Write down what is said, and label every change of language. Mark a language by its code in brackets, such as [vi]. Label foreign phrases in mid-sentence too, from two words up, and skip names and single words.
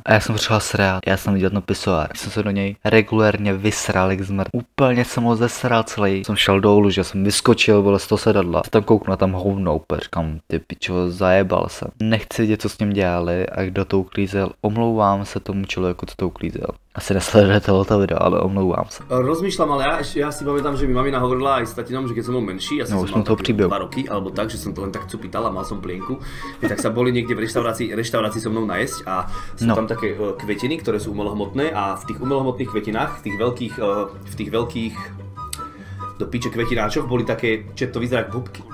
[cs] A já jsem potřeboval srát, já jsem viděl ten pisoár. Jsem se do něj regulérně vysral, jak zmrt. Úplně jsem ho zesral celý. Jsem šel dolů, že jsem vyskočil, bylo z toho sedadla. Tam kouknu, tam hovno úplně, říkám, ty pičo, zajebal jsem. Nechci vidět, co s ním dělali a kdo to uklízel. Omlouvám se tomu člověku, co to uklízel. Asi nesledujete to video, ale omlouvám se. [sk] Rozmýšľam, ale ja si pamätám, že mi mamina hovorila aj s tatinom, že keď som bol menší, ja No, som už mal som toho také príbehu. 2 roky, alebo tak, že som to len tak cupital a mal som plienku, tak sa boli niekde v reštaurácii so mnou najesť a sú tam také kvetiny, ktoré sú umelohmotné a v tých umelohmotných kvetinách, v tých veľkých do piče kvetináčoch boli také, čo to vyzerá ako bobky.